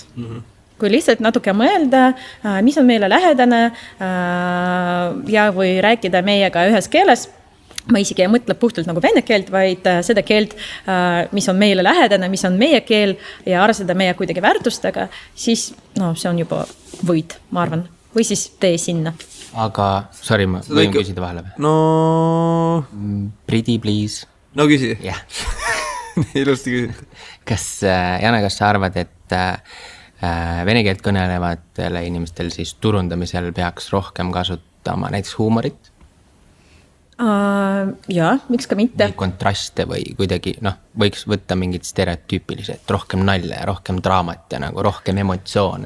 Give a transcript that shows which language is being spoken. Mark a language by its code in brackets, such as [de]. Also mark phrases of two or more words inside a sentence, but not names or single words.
[et] Kui lihtsalt natuke mõelda, mis on meile lähedane ja või rääkida meiega ühes keeles, ma isegi ei mõtle puhtalt nagu vene keelt, vaid seda keelt, mis on meile lähedane, mis on meie keel ja arvestada meie kuidagi väärtustega, siis no, see on juba võid, ma arvan. Või siis tee sinna. Aga, sorry, ma võin küsida vahele või? No... [en] Pretty, please. [et] No küsi. Jah. Ilusti küsid. Jana, kas sa arvad, et vene keelt kõnelevatele inimestel siis turundamisel peaks rohkem kasutama näiteks huumorit? Jaa, miks ka mitte. Või kontraste või kuidagi, võiks võtta mingid stereotüüpilised, rohkem nalja, rohkem draamat ja nagu rohkem emotsioone.